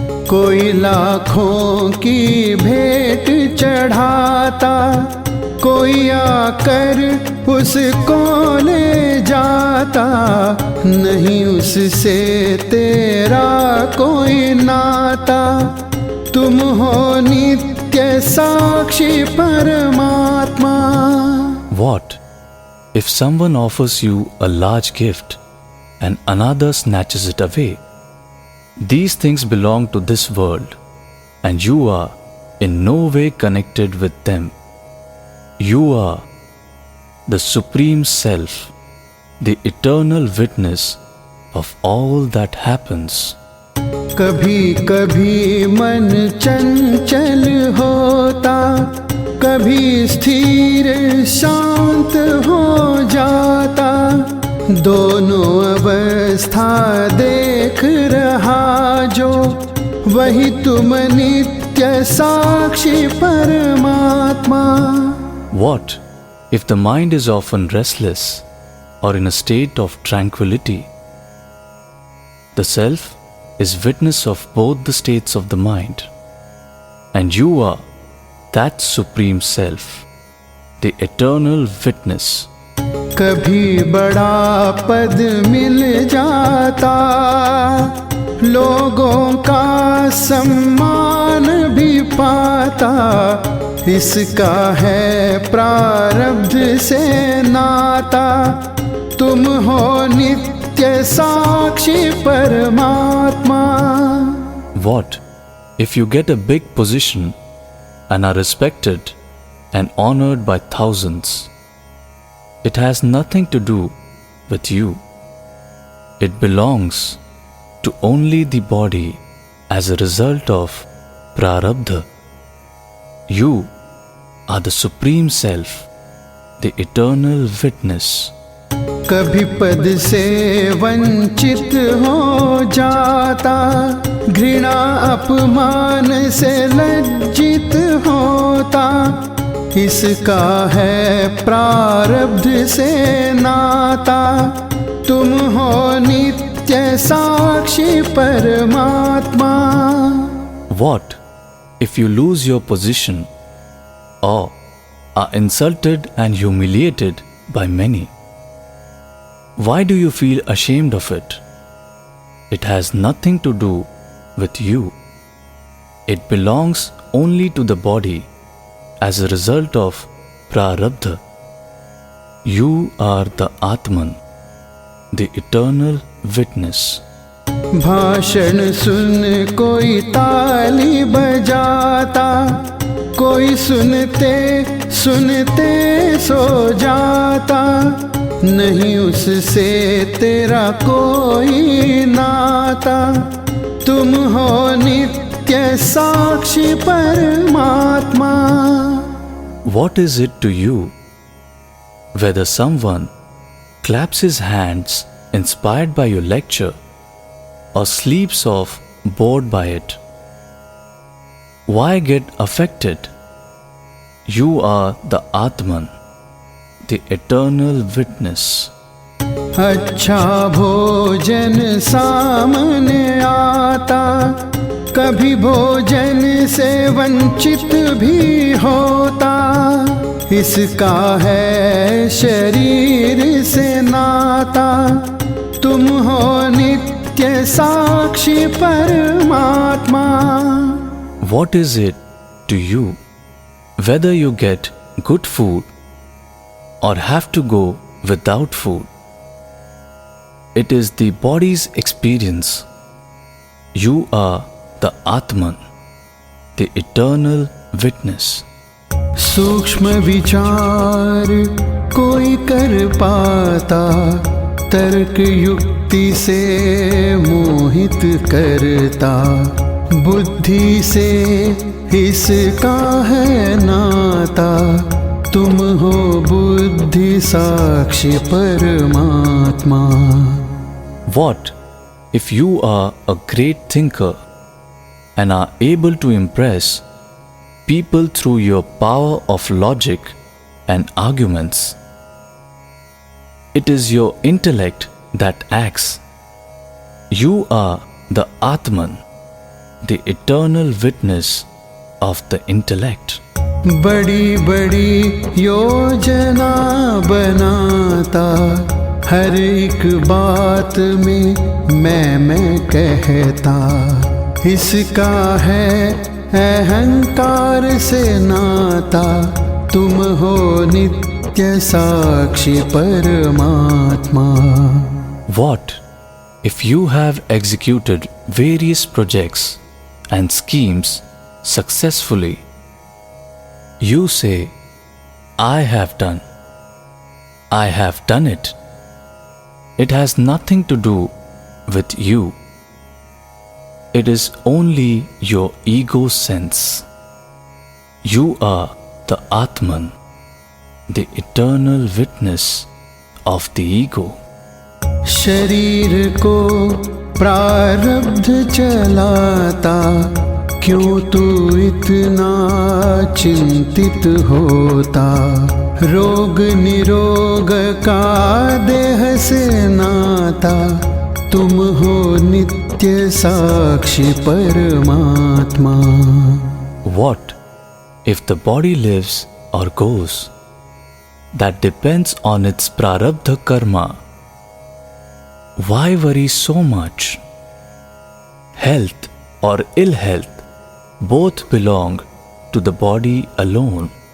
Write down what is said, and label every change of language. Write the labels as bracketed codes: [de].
[hi] कोई लाखों की भेंट चढ़ाता, कोई आकर उसको ले जाता। नहीं उससे तेरा कोई नाता, तुम हो नित्य साक्षी परमात्मा। [en] What if someone offers you a large gift and another snatches it away? These things belong to this world, and you are in no way connected with them. You are the Supreme Self, the eternal witness of all that happens. [hi] कभी कभी मन चंचल होता, कभी स्थिर शांत हो जाता। दोनों अवस्था देख रहा जो, वही तुम नित्य साक्षी परमात्मा। [en] What if the mind is often restless or in a state of tranquility? The Self is witness of both the states of the mind, and you are that Supreme Self, the eternal witness. [hi] कभी बड़ा पद मिल जाता, लोगों का सम्मान भी पाता। इसका है प्रारब्ध से नाता, तुम हो नित्य साक्षी परमात्मा। [en] What if you get a big position and are respected and honored by thousands? It has nothing to do with you. It belongs to only the body as a result of prarabdha. You are the Supreme Self, the eternal witness. [hi] कभी पद से वंचित हो जाता, घृणा अपमान से लज्जित होता। इसका है प्रारब्ध से नाता, तुम हो नित्य साक्षी परमात्मा। [en] What if you lose your position or are insulted and humiliated by many? Why do you feel ashamed of it? It has nothing to do with you. It belongs only to the body as a result of prarabdha. You are the Atman, the eternal witness. [hi] भाषण सुन कोई ताली बजाता, कोई सुनते सुनते सो जाता, नहीं उससे तेरा कोई नाता। तुम हो नित्य साक्षी परमात्मा। [en] What is it to you whether someone claps his hands inspired by your lecture or sleeps off bored by it? Why get affected? You are the Atman, the eternal witness. [hi] अच्छा भोजन सामने आता, कभी भोजन से वंचित भी होता। इसका है शरीर से नाता, तुम हो नित्य साक्षी परमात्मा। [en] What is it to you whether you get good food or have to go without food? It is the body's experience. You are the Atman, the eternal witness. [hi] सूक्ष्म विचार कोई कर पाता, तर्क युक्ति से मोहित करता। बुद्धि से इसका है नाता, तुम हो बुद्धि साक्षी परमात्मा। [en] What if you are a great thinker and are able to impress people through your power of logic and arguments? It is your intellect that acts. You are the Atman, the eternal witness of the intellect. [hi] बड़ी बड़ी योजना बनाता, हर एक बात में मैं कहता। इसका है अहंकार से नाता, तुम हो नित्य साक्षी परमात्मा। [en] What if you have executed various projects and schemes successfully? You say, I have done it. It has nothing to do with you. It is only your ego sense. You are the Atman, the eternal witness of the ego. [hi] शरीर को प्रारब्ध चलाता, क्यों तू इतना चिंतित होता। रोग निरोग का देह से नाता, तुम हो नित्य साक्षी परमात्मा। [en] What if the body lives or goes? That depends on its prarabdha karma. Why worry so much? Health or ill health both belong to the body alone.